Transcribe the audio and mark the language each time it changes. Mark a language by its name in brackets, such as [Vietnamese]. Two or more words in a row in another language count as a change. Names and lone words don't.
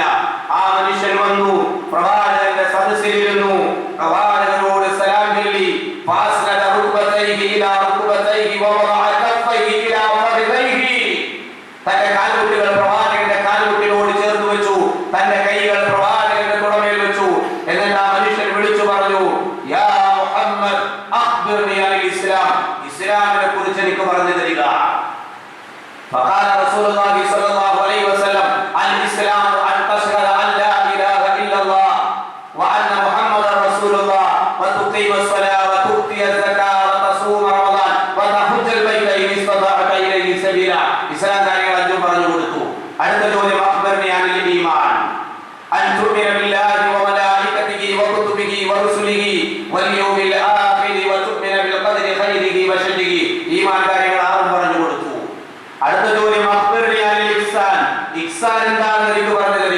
[Malayalam] ആ മനുഷ്യൻ വന്നു, പ്രവാചകന്റെ സദസ്സിലിരുന്നു, പ്രവാചകനോട് സലാം ചൊല്ലി, തന്റെ കാൽമുട്ടുകൾ പ്രവാചകന്റെ കാൽമുട്ടിനോട് ചേർത്ത് വെച്ചു, തന്റെ കൈകൾ പ്രവാചകന്റെ തുടമേൽ വെച്ചു. എന്നിട്ട് ആ മനുഷ്യൻ വിളിച്ചു പറഞ്ഞു, [Arabic] يا محمد أخبرني عن الإسلام, [Malayalam] ഇസ്ലാമിനെ കുറിച്ച് എനിക്ക് പറഞ്ഞു തരിക. [Arabic] فقال رسول الله صلى الله عليه وسلم الاسلام ان تشهد ان لا اله الا الله وان محمدا رسول الله وتقيم الصلاه وتؤتي الزكاه وتصوم رمضان وتحج البيت ان استطعت اليه سبيلا. [Malayalam] ഇസ്ലാം കാര്യങ്ങൾ അഞ്ചും പറഞ്ഞു കൊടുത്തു. അടുത്ത ചോദ്യം, [Arabic] أخبرني عن الإيمان أن تؤمن بالله وملائكته وكتبه ورسله واليوم الآخر وتؤمن بالقدر خيره وشره. [Malayalam] ഈമാൻ കാര്യങ്ങൾ ആറും പറഞ്ഞു കൊടുത്തു. അടുത്ത ചോദ്യം, [Arabic] أخبرني عن الإحسان, [Malayalam] ഇഹ്സാൻ എന്താണെന്ന് എനിക്ക് പറഞ്ഞു തരിക.